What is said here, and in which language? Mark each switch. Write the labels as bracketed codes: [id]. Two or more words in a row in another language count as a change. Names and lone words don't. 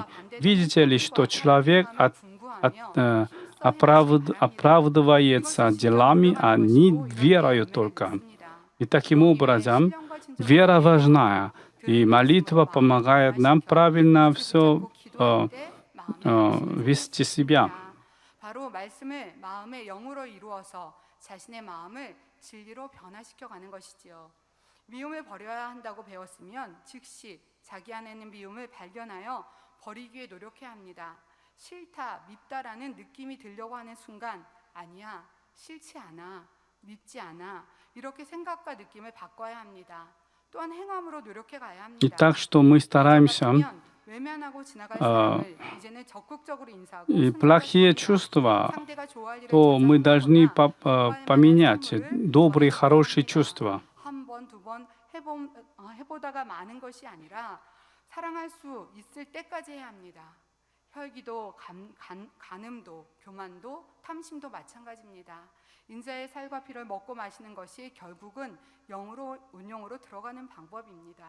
[ru] «Видите ли, что человек оправдывается делами, а не верою только». И таким образом, вера важна, и молитва помогает нам правильно все вести себя. [ko] 바로 말씀을 마음의 영으로 이루어서 자신의 마음을 진리로 변화시켜가는 것이지요. 미움을 버려야 한다고 배웠으면 즉시 자기 안에 있는 미움을 발견하여 버리기 위해 노력해야 합니다. 싫다, 밉다라는 느낌이 들려고 하는 순간 아니야, 싫지 않아, 밉지 않아 이렇게 생각과 느낌을 바꿔야 합니다. 또한 행함으로 노력해 가야 합니다. [ru] И так что мы стараемся и плохие чувства, то мы должны поменять добрые, хорошие чувства. [ko] 해보다가 마는 것이 아니라 사랑할 수 있을 때까지 해야 합니다. 혈기도, 간음도, 교만도, 탐심도 마찬가지입니다. 인자의 살과 피를 먹고 마시는 것이 결국은 운용으로 들어가는 방법입니다.